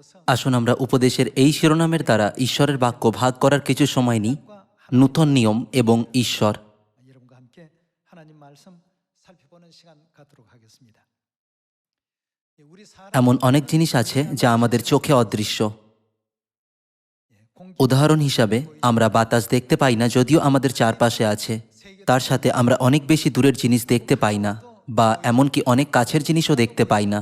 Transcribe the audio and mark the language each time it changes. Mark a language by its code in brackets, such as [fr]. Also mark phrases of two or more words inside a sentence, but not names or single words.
[bn] আসুন আমরা উপদেশের এই শিরোনামের দ্বারা ঈশ্বরের বাক্য ভাগ করার কিছু সময় নিই। নূতন নিয়ম এবং ঈশ্বর। [ko] 여러분과 함께 하나님 말씀 살펴보는 시간 갖도록 하겠습니다. [bn] এমন অনেক জিনিস আছে যা আমাদের চোখে অদৃশ্য। উদাহরণ হিসাবে আমরা বাতাস দেখতে পাই না, যদিও আমাদের চারপাশে আছে। তার সাথে আমরা অনেক বেশি দূরের জিনিস দেখতে পাই না, বা এমনকি অনেক কাছের জিনিসও দেখতে পাই না।